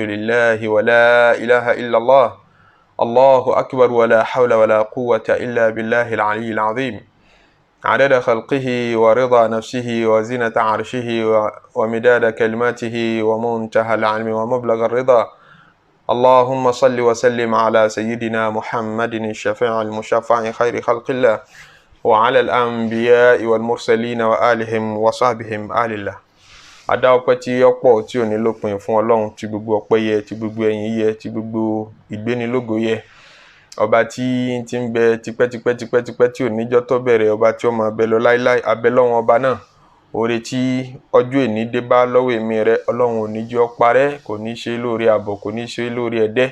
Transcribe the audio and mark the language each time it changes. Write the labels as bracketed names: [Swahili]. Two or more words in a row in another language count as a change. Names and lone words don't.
[Arabic] لله ولا إله إلا الله الله أكبر ولا حول ولا قوة إلا بالله العلي العظيم عدد خلقه ورضا نفسه وزنة عرشه ومداد كلماته ومنتهى العلم ومبلغ الرضا اللهم صل وسلم على سيدنا محمد الشفيع المشفع خير خلق الله وعلى الأنبياء والمرسلين وآلهم وصحبهم آل الله. [Yoruba] Adá ọpẹ́ tí ọ̀pọ̀ tí ò ní lópin fún Ọlọ́run, tí gbogbo ọpẹ́ yẹ, tí gbogbo ẹ̀yìn yẹ, tí gbogbo ìgbénilógo yẹ. Ọba tí ń bẹ tipẹ́tipẹ́ tí ò níjọ́ tó bẹ̀rẹ̀, ọba tí ó máa bẹ lọ láíláí, abẹ́ lọ́wọ́n ọba náà. Oore tí ọjọ́ èní dé bá lọ́wọ́ èmi rẹ̀, Ọlọ́run ò ní jẹ́ ó parẹ́, kò ní ṣe lórí àbọ̀, kò ní ṣe lórí ẹ̀dẹ́.